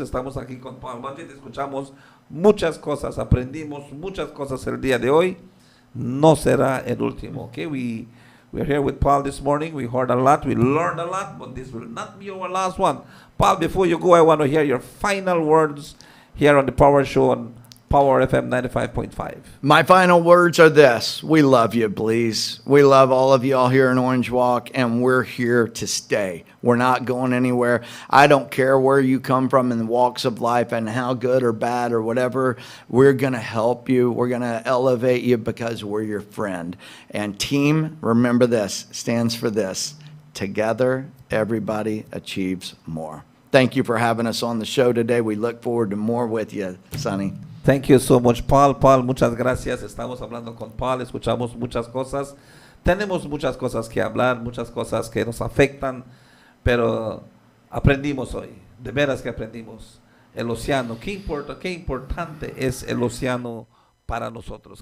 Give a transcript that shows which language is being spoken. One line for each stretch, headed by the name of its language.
Spanish: Estamos aquí con Paul Budget. Escuchamos muchas cosas. Aprendimos muchas cosas el día de hoy. No será el último. Okay,
English: We're here with Paul this morning. We heard a lot. We learned a lot. But this will not be our last one. Paul, before you go, I want to hear your final words here on the Power Show on Power FM 95.5. My final words are this. We love you, Belize. We love all of y'all here in Orange Walk, and we're here to stay. We're not going anywhere. I don't care where you come from in the walks of life and how good or bad or whatever. We're going to help you. We're going to elevate you because we're your friend. And team, remember this, stands for this. Together, everybody achieves more. Thank you for having us on the show today. We look forward to more with you, Sonny. Thank you so much, Paul. Paul,
Spanish: muchas gracias. Estamos hablando con Paul, escuchamos muchas cosas. Tenemos muchas cosas que hablar, muchas cosas que nos afectan, pero aprendimos hoy. De veras que aprendimos. El océano, qué importante es el océano para nosotros.